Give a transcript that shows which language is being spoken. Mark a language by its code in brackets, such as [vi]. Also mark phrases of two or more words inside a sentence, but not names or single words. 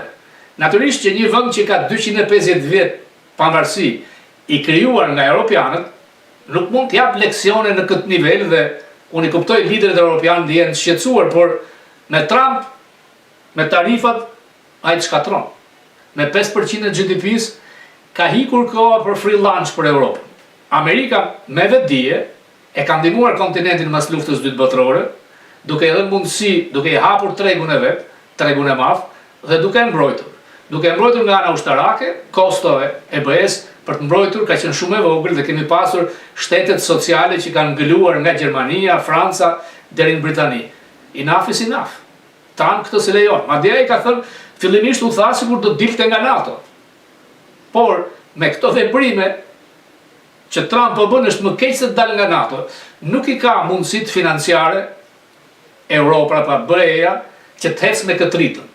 [sq] Natyrisht që një vend që ka 250 vjet pavarësi i krijuar nga europianët nuk mund të jap leksione në këtë nivel dhe unë i kuptoj liderët europianë të jenë shqetësuar, por me Trump, me tarifat, ai të shkatron. Me 5% e GDP-s ka hikur koha për [en] free lunch [sq] për Europën. Amerika me vetdije e ka ndihmuar kontinentin mas luftës së dytë botërore, duke i dhënë mundësi, duke i hapur tregun e vet, tregun e madh dhe duke e mbrojtur. Duke e mbrojtur nga ana ushtarake, kosto e BE-s për të mbrojtur ka qenë shumë e vogël dhe kemi pasur shtetet sociale që kanë ngëluar nga Gjermania, Franca deri në Britani. [en] Enough is enough. [sq] Trump këtë se lejon. Madje ai ka thënë fillimisht u tha sikur do dilte nga NATO. Por me këto veprime që Trump po bën është më keq se të dalë nga NATO, nuk i ka mundësitë financiare Europa apo BE-ja që të ecë me këtë ritëm.